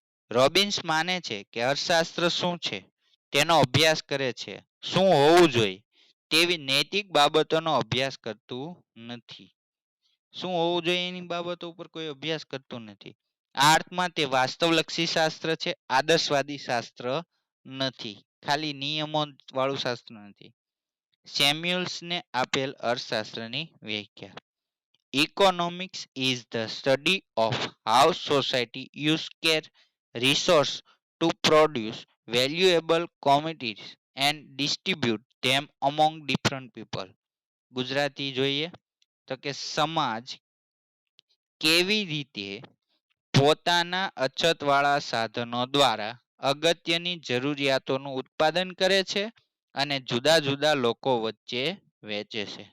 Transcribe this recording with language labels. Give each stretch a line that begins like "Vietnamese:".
Gujarati: Robbins માને છે કે અર્થશાસ્ત્ર શું છે તેનો અભ્યાસ કરે છે, શું હોવું જોઈએ તેવી નૈતિક બાબતોનો અભ્યાસ કરતું નથી. શું હોવું જોઈએ એની બાબતો ઉપર કોઈ અભ્યાસ કરતું નથી. આ અર્થમાં તે વાસ્તવલક્ષી શાસ્ત્ર છે, આદર્શવાદી શાસ્ત્ર નથી. ખાલી નિયમો વાળું શાસ્ત્ર નથી. સેમ્યુઅલ્સને આપેલ અર્થશાસ્ત્રની વ્યાખ્યા.
English: Economics is the study of how society use scarce resource to produce valuable commodities and distribute them among different people.
Gujarati: Gujarati જોઈએ તો કે સમાજ કેવી રીતે પોતાના અછતવાળા સાધનો દ્વારા અગત્યની જરૂરિયાતોનું ઉત્પાદન કરે છે અને જુદા જુદા લોકો વચ્ચે વેચે છે.